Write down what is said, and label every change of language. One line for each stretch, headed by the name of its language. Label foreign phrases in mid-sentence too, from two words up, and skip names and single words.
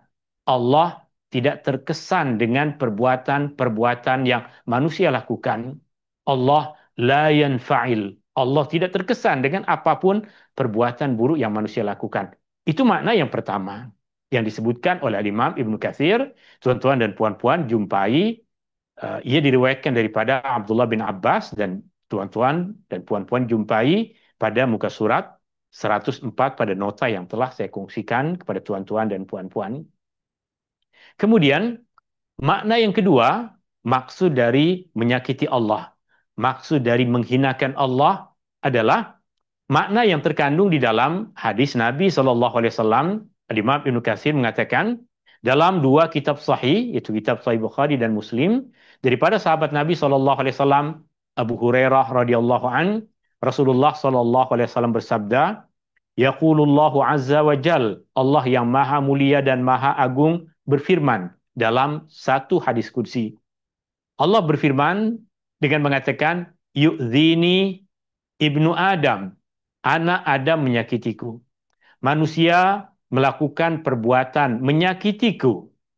Malay: Allah tidak terkesan dengan perbuatan-perbuatan yang manusia lakukan.
Arabic: الله لا ينفعل.
Malay: Allah tidak terkesan dengan apapun perbuatan buruk yang manusia lakukan. Itu makna yang pertama yang disebutkan oleh Imam Ibnu Katsir. Tuan-tuan dan puan-puan jumpai, ia diriwayatkan daripada Abdullah bin Abbas, dan tuan-tuan dan puan-puan jumpai pada muka surat 104 pada nota yang telah saya kongsikan kepada tuan-tuan dan puan-puan. Kemudian makna yang kedua, maksud dari menyakiti Allah, maksud dari menghinakan Allah adalah makna yang terkandung di dalam hadis Nabi SAW. Imam Ibnu Katsir mengatakan, dalam dua kitab sahih, yaitu kitab Sahih Bukhari dan Muslim, daripada sahabat Nabi SAW, Abu Hurairah
Arabic: رضي الله عن,
Malay: Rasulullah SAW bersabda,
Arabic: يقول الله عز وجل,
Malay: Allah yang maha mulia dan maha agung berfirman dalam satu hadis qudsi.
Arabic: Allah berfirman dengan mengatakan, يؤذيني ابن آدم, anak Adam menyakitiku.
Malay: Manusia melakukan perbuatan menyakitiku.